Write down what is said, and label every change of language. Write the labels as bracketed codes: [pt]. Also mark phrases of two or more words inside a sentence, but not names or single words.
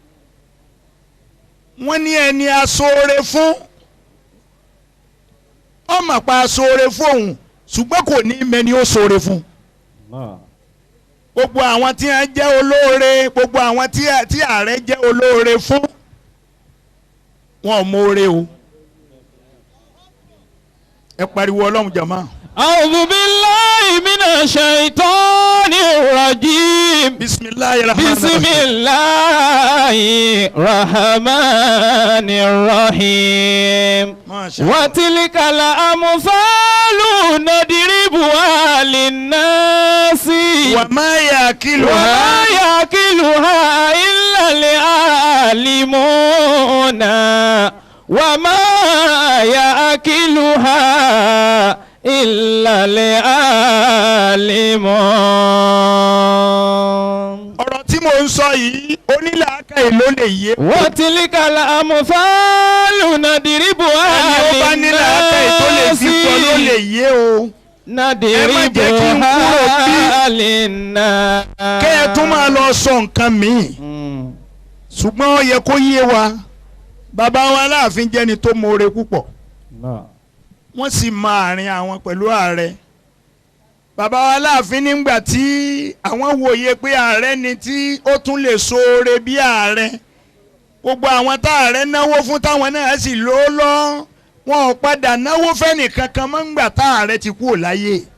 [yo] wọ́n ní ẹni aṣoore fún ọmọ pa aṣoore fóun ṣùgbọ́n kò ní mẹ́ni ó ṣoore fún gbogbo àwọn tí wọ́n jẹ́ olóore gbogbo àwọn tí ààrẹ jẹ́ olóore fún wọn ò mọ̀ọ́re o ẹ pariwo Ọlọ́run jàmá. [ar] أعوذ بالله من الشيطان الرجيم. بسم الله الرحمن الرحيم. وتلك الأمثال نضربها للناس. وما يعقلها إلا العالمون. وما يعقلها إلا العالمون. [yo] ọ̀rọ̀ tí mo ń sọ yìí onílàákà èlò lè yé. [ar] وتلك الأمثال نضربها [yo] ẹni ó bá nílàákà ètò lè fi pọ̀ ló lè yé o. [ar] نضربها للناس. [yo] kẹ́ ẹ tún máa lọ sọ nǹkan míì ṣùgbọ́n ó yẹ kó yé wa bàbá wa Aláàfin jẹ́ni tó mọ̀ọ́re púpọ̀ wọ́n sì máa àárín àwọn pẹ̀lú ààrẹ bàbá wa Aláàfin nígbà tí àwọn wòye pé ààrẹ ni tí ó tún lè ṣoore bí ààrẹ gbogbo àwọn tá ààrẹ náwó fún táwọn náà sì lò ó lọ wọn ò padà náwó fẹ́nì kankan mọ́ ńgbà tá ààrẹ ti kúrò láyé